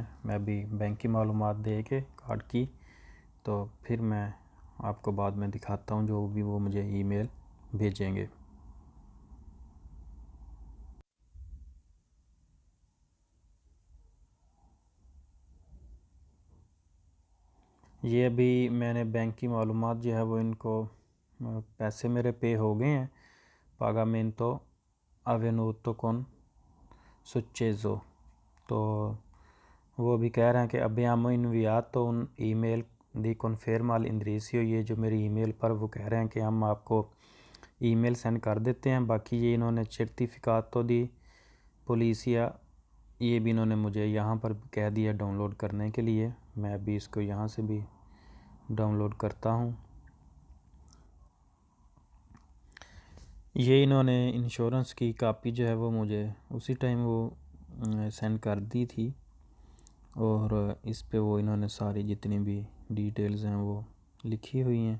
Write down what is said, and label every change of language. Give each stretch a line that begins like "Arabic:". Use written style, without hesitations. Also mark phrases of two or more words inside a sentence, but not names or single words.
Urdu: میں ابھی بینک کی معلومات دے کے کارڈ کی تو پھر میں آپ کو بعد میں دکھاتا ہوں جو بھی وہ مجھے ای میل بھیجیں گے. یہ ابھی میں نے بینک کی معلومات جو ہے وہ ان کو پیسے میرے پے ہو گئے ہیں,
Italian: pagamento avvenuto con successo।
Urdu: تو وہ بھی کہہ رہے ہیں کہ
Italian: abbiamo inviato un email di conferma all'indirizzo,
Urdu: یہ جو میری ای میل پر وہ کہہ رہے ہیں کہ ہم آپ کو
English: email send
Urdu: کر دیتے ہیں. باقی یہ انہوں نے
Italian: certificato di polizia
Urdu: یہ بھی انہوں نے مجھے یہاں پر کہہ دیا ڈاؤن لوڈ کرنے کے لیے. میں ابھی اس کو یہاں سے بھی ڈاؤن لوڈ کرتا ہوں. یہ انہوں نے انشورنس کی کاپی جو ہے وہ مجھے اسی ٹائم وہ سینڈ کر دی تھی، اور اس پے وہ انہوں نے ساری جتنی بھی ڈیٹیلز ہیں وہ لکھی ہوئی ہیں.